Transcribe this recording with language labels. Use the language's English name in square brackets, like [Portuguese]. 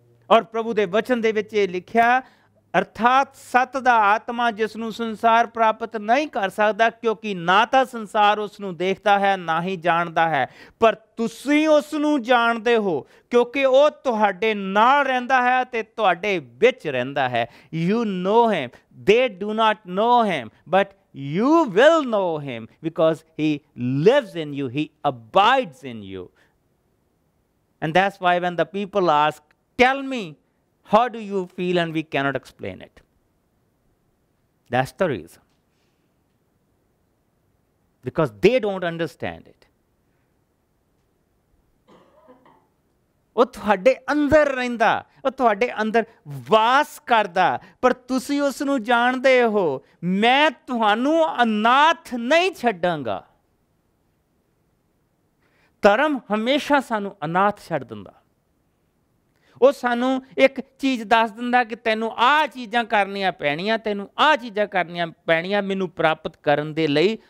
[Punjabi] ਔਰ ਪ੍ਰਭੂ ਦੇ ਵਚਨ ਦੇ ਵਿੱਚ ਇਹ ਲਿਖਿਆ, ਅਰਥਾਤ ਸੱਤ ਦਾ ਆਤਮਾ, ਜਿਸ ਨੂੰ ਸੰਸਾਰ ਪ੍ਰਾਪਤ ਨਹੀਂ ਕਰ ਸਕਦਾ, ਕਿਉਂਕਿ ਨਾ ਤਾਂ ਸੰਸਾਰ ਉਸ ਨੂੰ ਦੇਖਦਾ ਹੈ, ਨਾ ਹੀ ਜਾਣਦਾ ਹੈ, ਪਰ ਤੁਸੀਂ ਉਸ ਨੂੰ ਜਾਣਦੇ ਹੋ, ਕਿਉਂਕਿ ਉਹ ਤੁਹਾਡੇ ਨਾਲ ਰਹਿੰਦਾ ਹੈ ਅਤੇ ਤੁਹਾਡੇ ਵਿੱਚ ਰਹਿੰਦਾ ਹੈ। [English] You know him. They do not know him, but you will know him because he lives in you. He abides in you. And that's why when the people ask, tell me, how do you feel? And we cannot explain it. That's the reason. Because they don't understand it. [Punjabi] ਉਹ ਤੁਹਾਡੇ ਅੰਦਰ ਰਹਿੰਦਾ, ਉਹ ਤੁਹਾਡੇ ਅੰਦਰ ਵਾਸ ਕਰਦਾ। ਪਰ ਤੁਸੀਂ ਉਸ ਨੂੰ ਜਾਣਦੇ ਹੋ, ਮੈਂ ਤੁਹਾਨੂੰ ਅਨਾਥ ਨਹੀਂ ਛੱਡਾਂਗਾ। ਧਰਮ ਹਮੇਸ਼ਾ ਸਾਨੂੰ ਅਨਾਥ ਛੱਡ ਦਿੰਦਾ। ਉਹ ਸਾਨੂੰ ਇੱਕ ਚੀਜ਼ ਦੱਸ ਦਿੰਦਾ ਕਿ ਤੈਨੂੰ ਆਹ ਚੀਜ਼ਾਂ ਕਰਨੀਆਂ ਪੈਣੀਆਂ, ਤੈਨੂੰ ਆਹ ਚੀਜ਼ਾਂ ਕਰਨੀਆਂ ਪੈਣੀਆਂ ਮੈਨੂੰ ਪ੍ਰਾਪਤ ਕਰਨ ਦੇ ਲਈ।